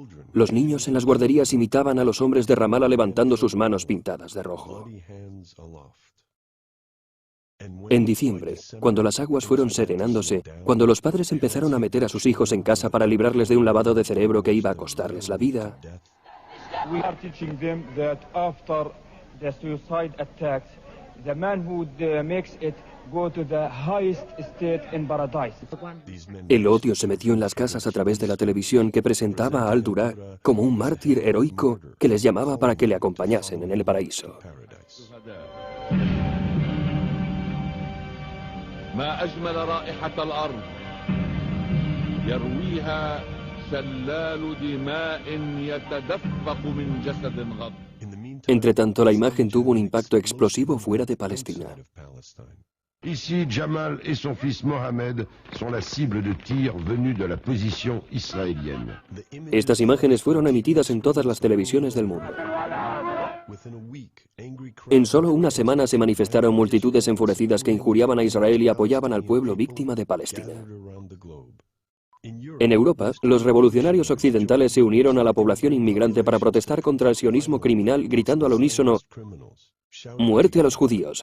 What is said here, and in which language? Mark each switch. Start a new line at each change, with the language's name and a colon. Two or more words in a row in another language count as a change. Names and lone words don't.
Spanish: Los niños en las guarderías imitaban a los hombres de Ramallah levantando sus manos pintadas de rojo. En diciembre, cuando las aguas fueron serenándose, cuando los padres empezaron a meter a sus hijos en casa para librarles de un lavado de cerebro que iba a costarles la vida,
English: We are teaching them that after the suicide attacks, the manhood makes it go to the highest state in paradise.
Spanish: El odio se metió en las casas a través de la televisión que presentaba a al-Dura como un mártir heroico que les llamaba para que le acompañasen en el paraíso.
Arabic: ما أجمل رائحة الأرض يرويها شلال دماء يتدفق من جسد غض.
Spanish: Entre tanto, la imagen tuvo un impacto explosivo fuera de Palestina.
French: Ici, Jamal et son fils Mohamed sont la cible de tirs venus de la position israélienne.
Spanish: Estas imágenes fueron emitidas en todas las televisiones del mundo. En solo una semana se manifestaron multitudes enfurecidas que injuriaban a Israel y apoyaban al pueblo víctima de Palestina. En Europa, los revolucionarios occidentales se unieron a la población inmigrante para protestar contra el sionismo criminal, gritando al unísono: «Muerte a los judíos!